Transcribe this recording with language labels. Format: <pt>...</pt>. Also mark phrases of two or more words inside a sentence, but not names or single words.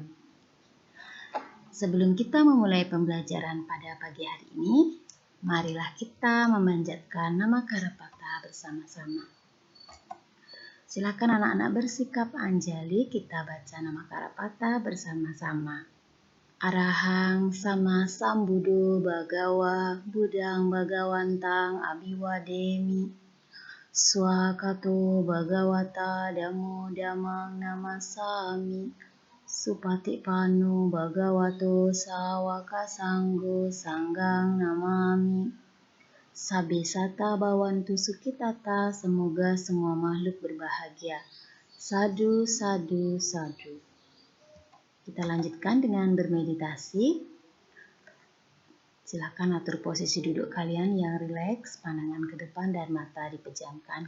<id>Sebelum kita memulai pembelajaran pada pagi hari ini, marilah kita memanjatkan nama Karapata bersama-sama. Silakan anak-anak bersikap anjali, kita baca nama Karapata bersama-sama.</id> <pi>Arahang sama sambuddho bhagawa buddhang bhagawantang abiwademi swakato bhagawata dhammo dhammang namasami supatipanno bhagavato sawaka sanggo sanggang namami. Sabbe sata bhavantu sukhitata,</pi> <id>semoga semua makhluk berbahagia.</id> <pi>Sadhu, sadhu, sadhu.</pi> <id>Kita lanjutkan dengan bermeditasi. Silakan atur posisi duduk kalian yang rileks, pandangan ke depan dan mata dipejamkan.</id>